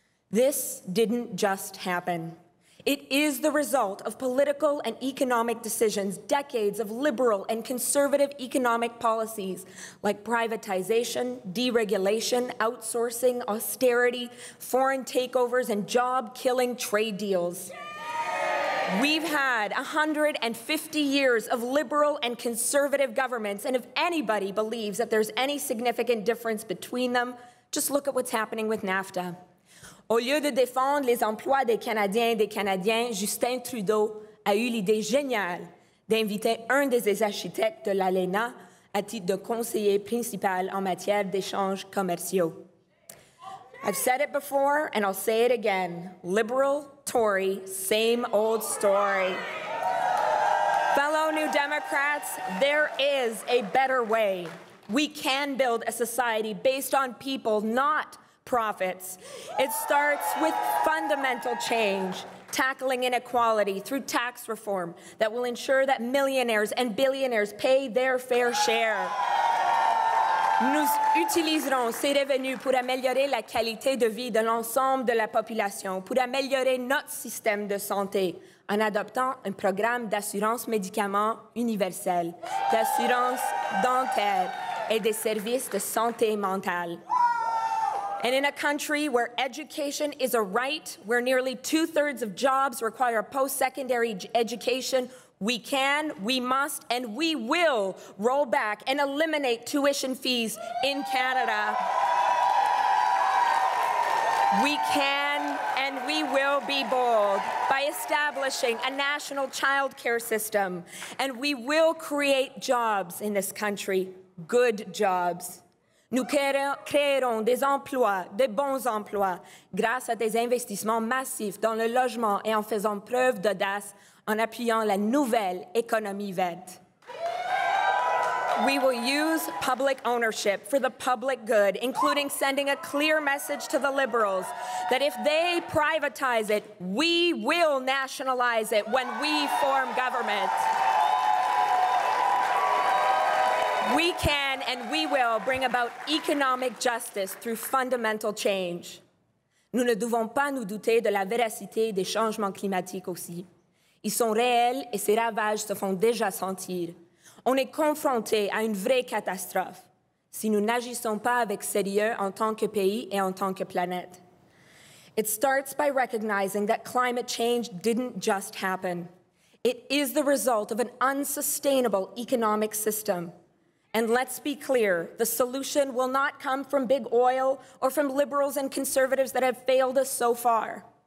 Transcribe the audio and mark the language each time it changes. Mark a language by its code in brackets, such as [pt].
[en] This didn't just happen. It is the result of political and economic decisions, decades of liberal and conservative economic policies like privatization, deregulation, outsourcing, austerity, foreign takeovers, and job-killing trade deals. We've had 150 years of liberal and conservative governments, and if anybody believes that there's any significant difference between them, just look at what's happening with NAFTA. [fr] Au lieu de défendre les emplois des Canadiens et des Canadiennes, Justin Trudeau a eu l'idée géniale d'inviter un des architectes de l'ALENA à titre de conseiller principal en matière d'échanges commerciaux. [en] I've said it before, and I'll say it again. Liberal, Tory, same old story. Fellow New Democrats, there is a better way. We can build a society based on people, not profits. It starts with fundamental change, tackling inequality through tax reform that will ensure that millionaires and billionaires pay their fair share. [fr] Nous utiliserons ces revenus pour améliorer la qualité de vie de l'ensemble de la population, pour améliorer notre système de santé en adoptant un programme d'assurance médicaments universel, d'assurance dentaire et des services de santé mentale. [en] And in a country where education is a right, where nearly 2/3 of jobs require post-secondary education, we can, we must, and we will roll back and eliminate tuition fees in Canada. We can and we will be bold by establishing a national child care system, and we will create jobs in this country, good jobs. [fr] Nous créerons des emplois, de bons emplois, grâce à des investissements massifs dans le logement et en faisant preuve d'audace en appuyant la nouvelle économie verte. [en] We will use public ownership for the public good, including sending a clear message to the Liberals that if they privatize it, we will nationalize it when we form government. We can and we will bring about economic justice through fundamental change. [fr] Nous ne devons pas nous douter de la véracité des changements climatiques aussi. Ils sont réels et ces ravages se font déjà sentir. On est confronté à une vraie catastrophe si nous n'agissons pas avec sérieux en tant que pays et en tant que planète. [en] It starts by recognizing that climate change didn't just happen. It is the result of an unsustainable economic system. And let's be clear, the solution will not come from big oil or from liberals and conservatives that have failed us so far.